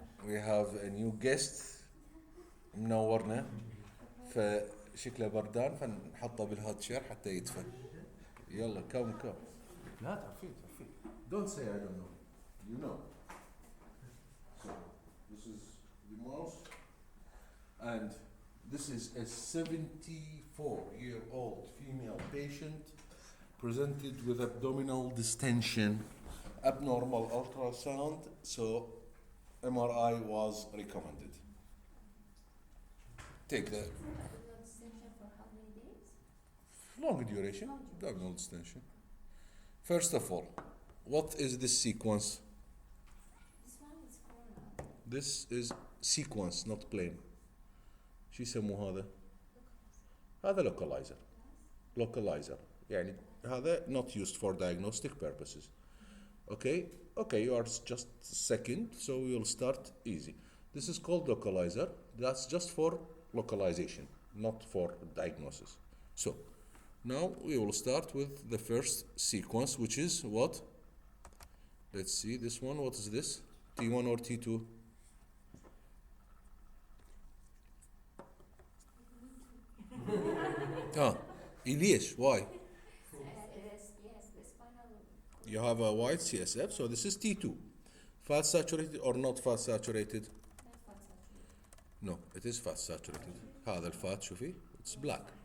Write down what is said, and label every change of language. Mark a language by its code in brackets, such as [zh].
[en] We have a new guest [ar] منورنا فشكله بردان فنحطه بالهوت شير حتى يدفى. يلا كم لا تعرفين [en] Don't say I don't know. You know. So this is the mouse and this is a 74-year-old female patient presented with abdominal distension, abnormal ultrasound, so MRI was recommended. Take the Abdominal distension for how many days? long duration abdominal distension. First of all, what is this sequence? This one is corona. This is sequence, not plain. [ar] شو يسموه هذا؟ هذا localizer. يعني هذا [en] not used for diagnostic purposes. Okay, you are just second, so we'll start easy. This is called localizer. That's just for localization, not for diagnosis. So now we will start with the first sequence, which is what? Let's see this one. What is this? T1 or T2? [ar] ليش? [en] Why? Yes, the spinal. You have a wide CSF, so this is T2. Fat saturated or not fat saturated? Not fat saturated. No, it is fat saturated. [ar] هذا الفات شوفي [en] it's black.